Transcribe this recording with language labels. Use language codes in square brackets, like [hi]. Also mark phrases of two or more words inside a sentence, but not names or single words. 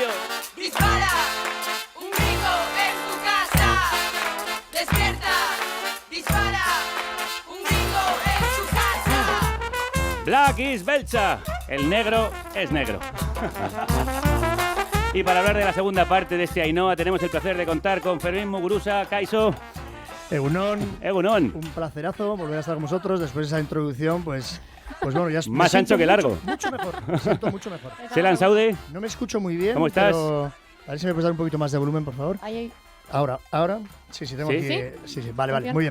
[es] Dispara, un grito en tu casa. Despierta, dispara, un grito en tu casa. [en] Black is Beltza, [es] el negro es negro. Y para hablar de la segunda parte de este Ainhoa tenemos el placer de contar con Fermín Muguruza. [eu] Kaixo. Egunon. [es] Un placerazo volver a estar con vosotros después de esa introducción, pues bueno, ya más ancho que largo. Mucho mejor, me siento mucho mejor. [eu] Selan Saude. [es] No me escucho muy bien. ¿Cómo estás? Pero a ver si me puedes dar un poquito más de volumen, por favor. Ahí. Ahora. Sí, tengo ¿Sí? aquí. Sí, vale, muy bien.